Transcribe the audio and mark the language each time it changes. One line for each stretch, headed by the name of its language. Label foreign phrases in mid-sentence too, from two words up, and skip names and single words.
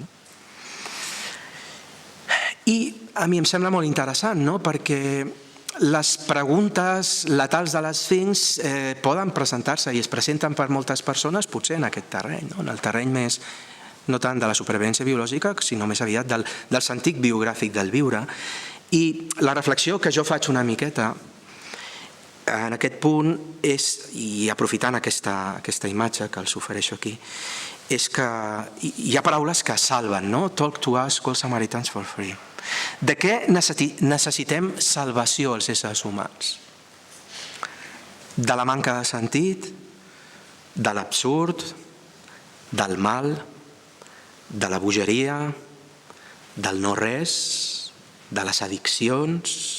Catalan: I a mi em sembla molt interessant, perquè les preguntes letals de l'Esfinx poden presentar-se i es presenten per moltes persones potser en aquest terreny, en el terreny més no tant de la supervivència biològica, sinó més aviat del sentit biogràfic del viure. I la reflexió que jo faig una miqueta en aquest punt és, i aprofitant aquesta imatge que els ofereixo aquí, és que hi ha paraules que salven, no?
English: Talk to us, call Samaritans for free.
Catalan: De què necessitem salvació els éssers humans? De la manca de sentit, de l'absurd, del mal, de la bogeria, del no res, de les addiccions.